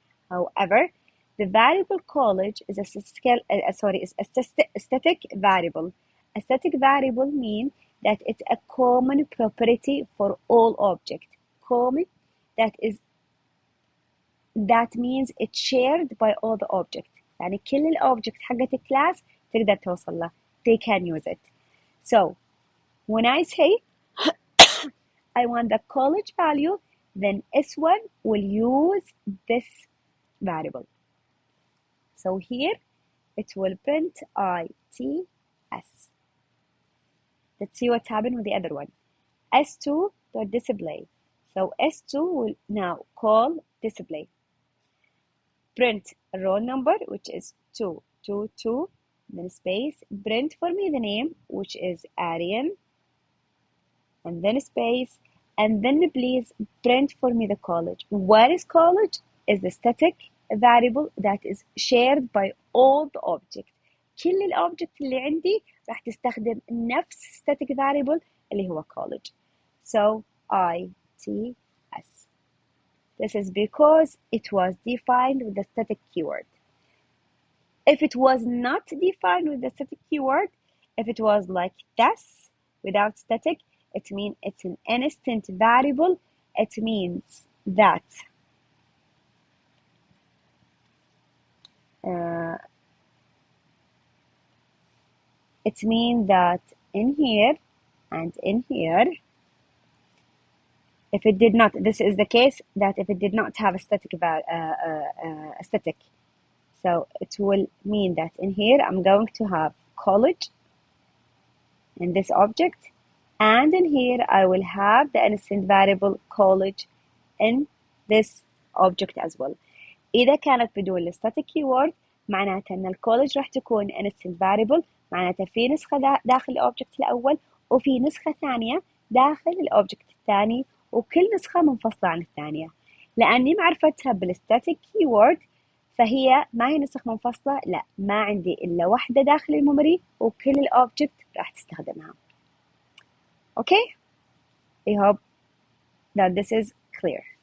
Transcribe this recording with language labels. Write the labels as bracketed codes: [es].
[en] However, the variable college is a static variable. A static variable means that it's a common property for all objects. Common, that means it's shared by all the objects. [ar] يعني كل الأوبجكت حقت الكلاس تقدر توصل له. [en] They can use it. So, when I say I want the college value, then S1 will use this variable. So here it will print ITS. Let's see what's happened with the other one. S2.display. So S2 will now call display. Print roll number, which is 222, then space. Print for me the name, which is Aryan, and then space. And then please print for me the college. What is college? Is the static variable that is shared by all the objects. [ar] كل الأوبجكت اللي عندي راح تستخدم نفس static variable اللي هو college. [en] So ITS. This is because it was defined with the static keyword. If it was not defined with the static keyword, if it was like this without static, it means it's an instant variable. It means that in here and in here, if it did not, this is the case that if it did not have a static, so it will mean that in here I'm going to have college in this object, and in here I will have the instant variable college in this object as well. [ar] إذا كانت بدون الستاتيك keyword معناتها إن الكولج راح تكون instant variable، معناتها في نسخة داخل الأوبجكت الأول وفي نسخة ثانية داخل الأوبجكت الثاني، وكل نسخة منفصلة عن الثانية. لأني معرفتها بالستاتيك keyword فهي ما هي نسخ منفصلة، لا، ما عندي إلا واحدة داخل الميموري وكل الأوبجكت راح تستخدمها. [en] Okay? I hope that this is clear.